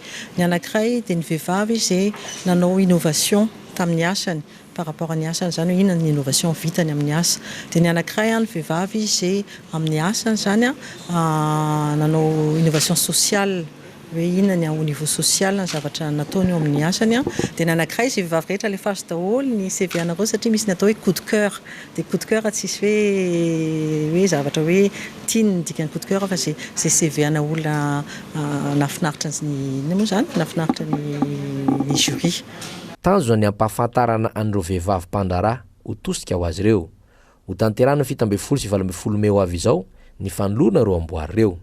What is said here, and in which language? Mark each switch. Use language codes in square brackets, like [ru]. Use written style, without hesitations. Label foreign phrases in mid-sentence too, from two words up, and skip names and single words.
[mg] Ny anankiray dia ny vehivavy zay nanao innovation tamin'ny asany [fr] par rapport [mg] amin'ny asany zany hoe inona ny innovation vitany amin'ny asa. Dia ny anankiray ny vehivavy zay amin'ny asany zany nanao [fr] innovation sociale [mg] hoe inona ny [fr] au niveau social [mg] ny zavatra nataony eo amin'ny asany. Dia ny anankiray zay vehivavy rehetra le fazo daholo ny CV anareo satria misy ny atao hoe [fr] coup de cœur. [mg] Dia [fr] coup de cœur [mg] tsisy hoe zavatra hoe tiany dikany [fr] coup de cœur [mg] fa zay CV ana olona nafinaritra ny moa zany nafinaritra ny jury. Tanjona ny ampahafantarana an'ireo vehivavy mpandrara ho tosika ho azy ireo. Ho tanterana 17 sy 18 Meo avy izao ny fanolorana ireo amboary ireo.